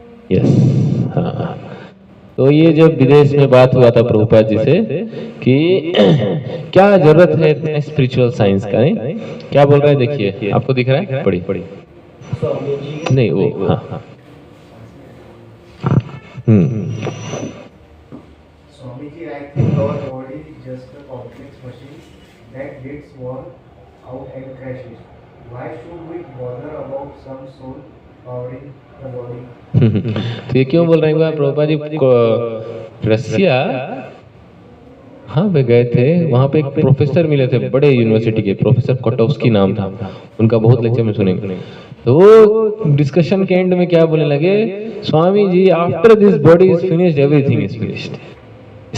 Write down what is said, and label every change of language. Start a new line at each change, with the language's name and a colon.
Hindi: Yes हाँ, तो ये जब विदेश में बात हुआ था प्रभुपाद जी से कि क्या जरूरत है स्पिरिचुअल साइंस का, नहीं क्या बोल रहा है देखिए, आपको दिख रहा है, पढ़िए नहीं वो हाँ
English: Swamiji, I think our body is just a complex machine that gets worn out and crashes. Why should we bother about some soul powering the body?
Hindi: तो ये क्यों बोल रहे हैं प्रभुपाद जी? रसिया हाँ वे गए थे, वहाँ पे एक प्रोफेसर मिले थे बड़े यूनिवर्सिटी के, प्रोफेसर कोटोव्स्की नाम था उनका, बहुत लेक्चर में सुनेंगे। तो वो डिस्कशन के एंड में क्या बोलने लगे, Swami ji
English: after this body is finished
Hindi: everything is finished.